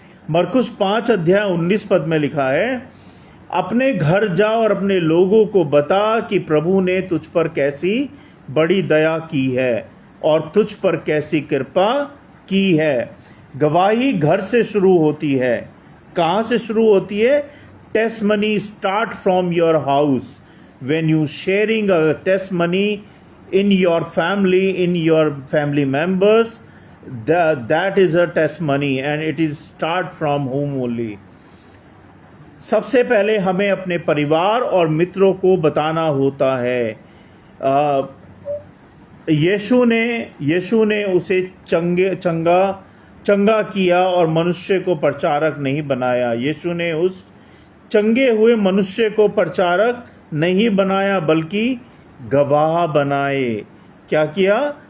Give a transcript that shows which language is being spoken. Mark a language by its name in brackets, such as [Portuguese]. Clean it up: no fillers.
[Hindi] मरकुस 5 अध्याय 19 पद में लिखा है, अपने घर जा और अपने लोगों को बता कि प्रभु ने तुझ पर कैसी बड़ी दया की है और तुझ पर कैसी कृपा की है। गवाही घर से शुरू होती है। कहाँ से शुरू होती है? [English] Testimony start from your house. When you sharing a testimony in your family members, that is a testimony and it is start from home only. [Hindi] सबसे पहले हमें अपने परिवार और मित्रों को बताना होता है। यीशु ने उसे चंगा किया और मनुष्य को प्रचारक नहीं बनाया। यीशु ने उस चंगे हुए मनुष्य को प्रचारक नहीं बनाया बल्कि गवाह बनाए। क्या किया?